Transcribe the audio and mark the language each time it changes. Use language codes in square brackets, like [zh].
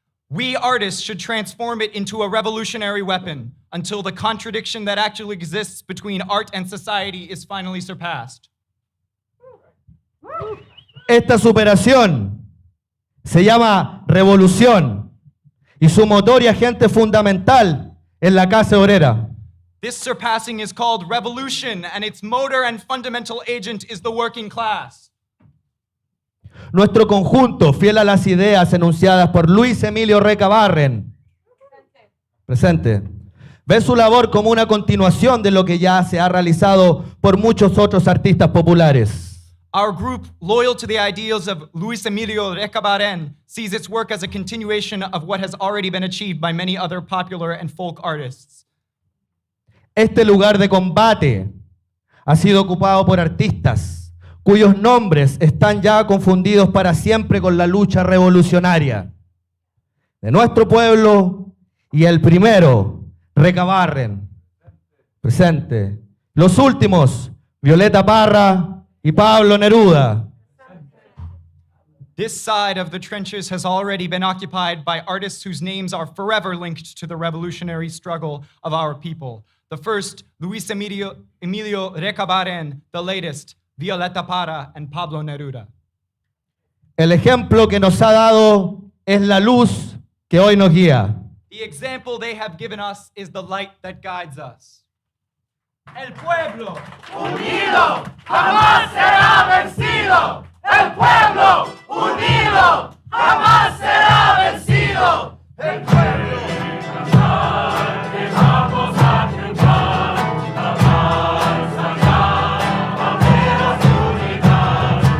[en] We artists should transform it into a revolutionary weapon until the contradiction that actually exists between art and society is finally surpassed. [es] Esta superación se llama revolución y su motor y agente fundamental es la clase obrera. [en] This surpassing is called revolution, and its motor and fundamental agent is the working class. [es] Nuestro conjunto, fiel a las ideas enunciadas por Luis Emilio Recabarren, presente, ve su labor como una continuación de lo que ya se ha realizado por muchos otros artistas populares. [en] Our group, loyal to the ideals of Luis Emilio Recabarren, sees its work as a continuation of what has already been achieved by many other popular and folk artists. [es] Este lugar de combate ha sido ocupado por artistas cuyos nombres están ya confundidos para siempre con la lucha revolucionaria de nuestro pueblo y el primero, Recabarren, presente. Los últimos, Violeta Parra y Pablo Neruda. [en] This side of the trenches has already been occupied by artists whose names are forever linked to the revolutionary struggle of our people. The first, Luis Emilio Recabarren. The latest, Violeta Parra and Pablo Neruda. [es] El ejemplo que nos ha dado es la luz que hoy nos guía. [en] The example they have given us is the light that guides us. [es] El pueblo unido jamás será vencido. El pueblo unido jamás será vencido. El pueblo cantar, que vamos a triunfar. Jamás allá habrá unidad.